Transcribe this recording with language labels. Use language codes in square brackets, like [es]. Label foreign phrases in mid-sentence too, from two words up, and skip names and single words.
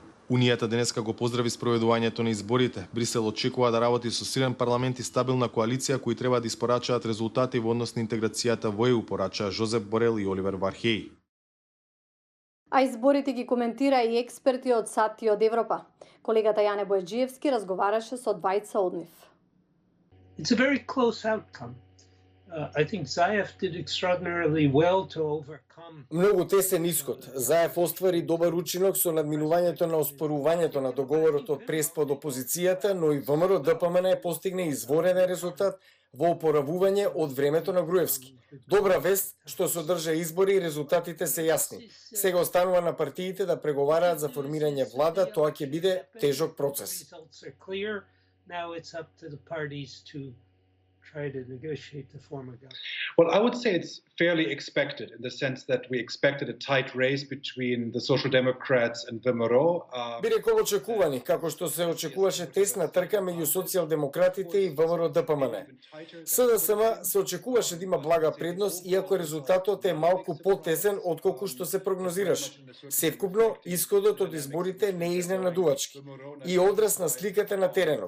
[mk] Унијата денеска го поздрави спроведувањето на изборите. Брисел очекува да работи со силен парламент и стабилна коалиција кои треба да испорачаат резултати во однос на интеграцијата во ЕУ, порачаа Жозеп Борел и Оливер Вархеј. А изборите ги коментира и експерти од САД и од Европа. Колегата Јане Бојаджиевски разговараше со двајца од нив. [en] It's a very close outcome. I think Zaev did extraordinarily well to overcome. [mk] Многу тесен исход. Заев оствари добар учинок со надминувањето на оспорувањето на договорот од Преспа од опозицијата, но и ВМРО ДПМН постигне изворен резултат во опоравување од времето на Груевски. Добра вест што се одржа избори и резултатите се јасни. Сега останува на партиите да преговараат за формирање влада, тоа ќе биде тежок процес. [en] Well, I would say it's fairly expected in the sense that we expected a tight race between the Social Democrats and ВМРО. [mk] Би рекол очекувани, како што се очекуваше тесна трка меѓу социјалдемократите и ВМРО ДПМН. СДСМ се очекуваше да има блага предност, иако резултатот е малку потесен отколку што се прогнозираше. Севкупно, исходот од изборите не е изненадувачки и одраз на сликата на теренот.